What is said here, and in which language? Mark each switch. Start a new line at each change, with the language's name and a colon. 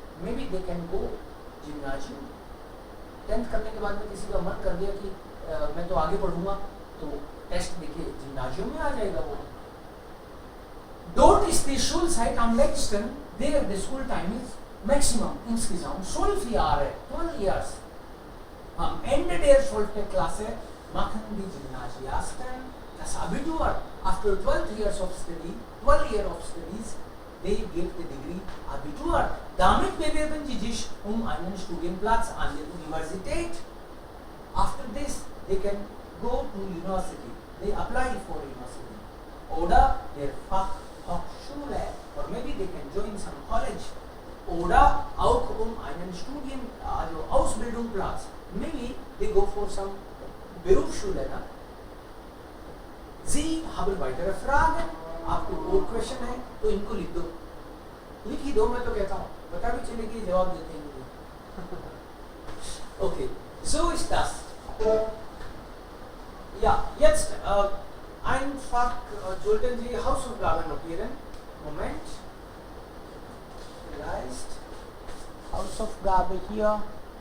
English: Maybe they can go Gymnasium.
Hindi: 10th करने के बाद में किसी का मन कर दिया कि मैं तो आगे पढ़ूंगा तो टेस्ट देके Gymnasium में आ जाएगा वो.
German: Dort ist die Schulzeit am längsten, der
English: school time is maximum
German: insgesamt 12 Jahre,
English: 12 years.
German: Am Ende der 12. Klasse machen die Gymnasiasten das Abitur.
English: After 12 years of studies, they get the degree Abitur.
German: Damit bewerben sie sich einen Studienplatz an der Universität.
English: After this, they can go to university. They apply for university.
German: Oder der Fachhochschule.
English: Or maybe they can join some college.
German: Oder auch einen Ausbildungsplatz.
English: Maybe they go for some Berufsschule.
German: Na? Sie haben weitere Fragen.
Hindi: आपको और question है तो इनको लिख दो. लिख ही दो, मैं तो कहता हूँ. पता भी चलेगी जवाब देते हैं.
German: Okay, so ist das. Ja, jetzt einfach sollten Sie Hausaufgaben notieren. Moment. Vielleicht Hausaufgabe hier.